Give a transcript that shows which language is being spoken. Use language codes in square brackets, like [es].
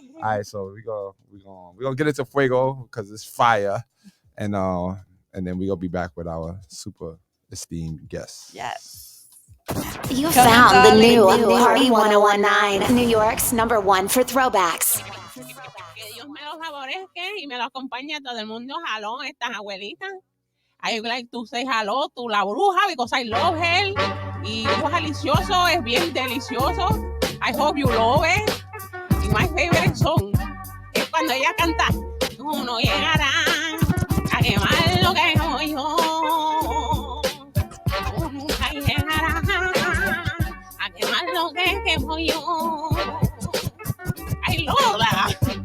[en] All right, so we gonna get into fuego because it's fire, and then we gonna be back with our super esteemed guests. Yes. You Come on, found the darling. new Party 1019, New York's #1 for throwbacks. [es] Que Dios me los favorezca y me lo acompañe todo el mundo jalón, estas abuelitas. [en] I like to say hello to la bruja because I love her. [es] Y Bruja delicioso, es bien delicioso. [en] I hope you love it. [es] Y [en] my favorite song [es] es cuando ella canta, tú no llegarás a quemar lo que hago yo. Tú nunca llegarás a quemar lo que quemo yo. [en] I love that.